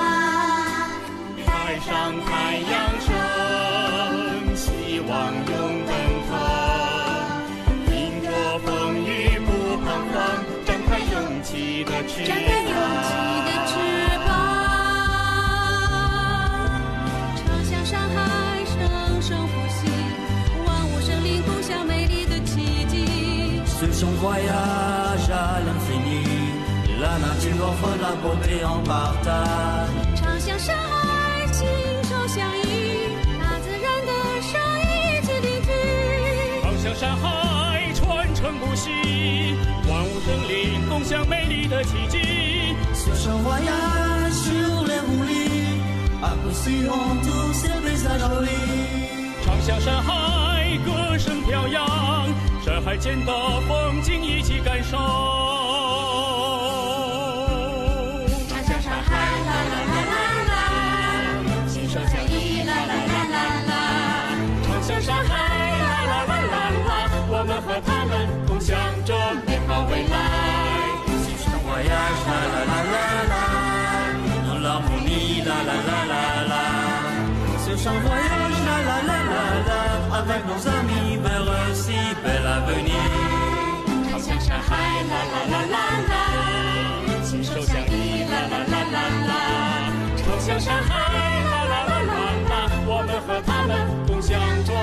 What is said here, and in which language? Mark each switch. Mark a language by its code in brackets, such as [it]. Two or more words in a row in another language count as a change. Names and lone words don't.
[zh] 海上太阳升，希望永奔腾，迎着风雨不彷徨，展开勇气的翅膀。长相山海，生生不息，万物生灵共享美丽的奇迹。 [fr] Ce chant voyage à l'infini, la nature offre la beauté en partage. [zh] 长相山海，亲手相依，大自然的声音一起聆听。长相山海，传承不息，万物生灵共享美丽的奇迹。 [fr] Ce chant voyage sur les roulis, à poursuivant tous ces paysages jolis. [zh] 长相山海，歌声飘扬，山海间的风景一起感受。长相山海，啦啦啦啦啦，心手相依，啦啦啦啦啦。长相山海，啦啦啦啦啦，我们和他们共享着美好未来。 [fr] Voyage, la la la la la, dans l'harmonie, la la la la la. Ce chant voyage, la la la la la, avec nos amis vers un si bel avenir. [zh] 长相山海，啦啦啦啦啦，心手相依，啦啦啦啦啦。长相山海，啦啦啦啦啦，我们和他们共享。